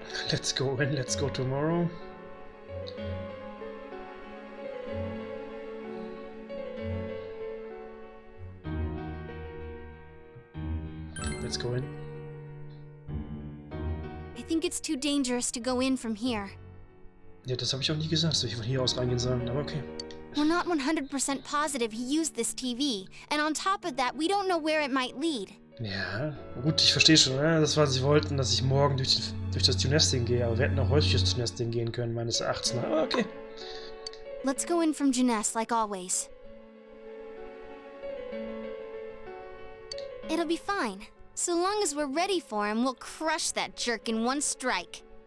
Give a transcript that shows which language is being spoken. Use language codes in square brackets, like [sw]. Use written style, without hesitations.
[en] Let's go in, let's go tomorrow. Let's go in. I think it's too dangerous to go in from here. [de] Ja, das habe ich auch nie gesagt, dass wir von hier aus reingehen sollen, aber okay. [en] We're not 100% positive he used this TV, and on top of that, we don't know where it might lead. [de] Ja, gut, ich verstehe schon, ne? Das war, sie wollten, dass ich morgen durch das Tunesting gehe, aber wir hätten auch heute durchs Tunesting gehen können, meines Erachtens. Aber okay. [en] Let's go in from Jeunesse, like always. It'll be fine. So long as we're ready for him, we'll crush that jerk in one strike.